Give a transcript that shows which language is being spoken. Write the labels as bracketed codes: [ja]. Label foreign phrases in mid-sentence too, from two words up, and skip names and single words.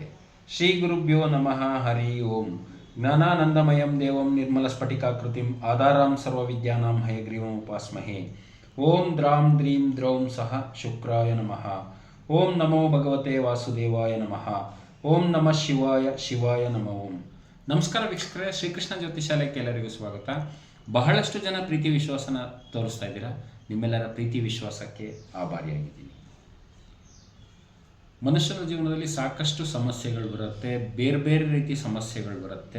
[sa] श्री गुरुभ्यो नमः। हरि ओम। ज्ञानानंदमयं देवं निर्मलस्फटिकाकृतिम् आधारां सर्वविद्यानां हयग्रीवम् उपास्महे। ओम द्रां द्रीं द्रौं सह शुक्राय नमः। ओम नमो भगवते वासुदेवाय नमः। ओम नमः ಶಿವಾಯ ಶಿವಾಯ ನಮೋ ಓಂ. [kn] ನಮಸ್ಕಾರ ವೀಕ್ಷಕರೇ, ಶ್ರೀಕೃಷ್ಣ ಜ್ಯೋತಿಷಾಲಯಕ್ಕೆ ಎಲ್ಲರಿಗೂ ಸ್ವಾಗತ. ಬಹಳಷ್ಟು ಜನ ಪ್ರೀತಿ ವಿಶ್ವಾಸನ ತೋರಿಸ್ತಾ ಇದ್ದೀರಾ. ನಿಮ್ಮೆಲ್ಲರ ಪ್ರೀತಿ ವಿಶ್ವಾಸಕ್ಕೆ ಆಭಾರಿಯಾಗಿದ್ದೀನಿ. ಮನುಷ್ಯನ ಜೀವನದಲ್ಲಿ ಸಾಕಷ್ಟು ಸಮಸ್ಯೆಗಳು ಬರುತ್ತೆ, ಬೇರೆ ಬೇರೆ ರೀತಿ ಸಮಸ್ಯೆಗಳು ಬರುತ್ತೆ.